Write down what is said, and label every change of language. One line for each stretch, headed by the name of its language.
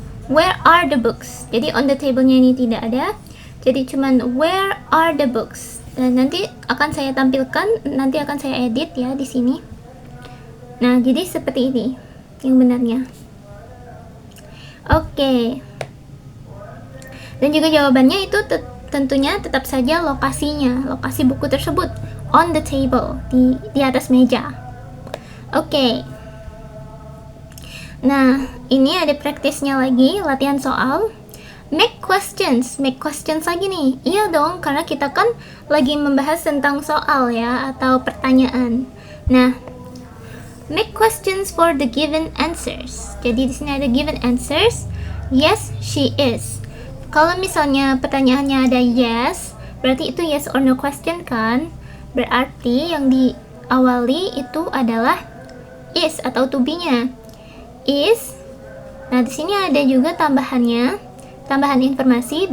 English: Where are the books? Jadi on the table-nya
Indonesian: ini tidak ada. Jadi cuman
English: where are the books?
Indonesian: Dan nanti akan saya tampilkan, nanti akan saya edit ya di sini. Nah, jadi seperti ini yang benarnya. Oke. Dan juga jawabannya itu tentunya tetap saja lokasinya, lokasi buku tersebut,
English: on the table,
Indonesian: di atas meja. Oke. Nah, ini ada praktisnya lagi, latihan soal.
English: Make questions
Indonesian: lagi nih. Iya dong, karena kita kan lagi membahas tentang soal ya, atau pertanyaan.
English: Nah, make questions for the given answers.
Indonesian: Jadi di sini ada given answers.
English: Yes, she is.
Indonesian: Kalau misalnya pertanyaannya ada yes, berarti itu yes or no question kan? Berarti yang diawali itu adalah is atau to be-nya. Is. Nah, di sini ada juga tambahannya, tambahan informasi.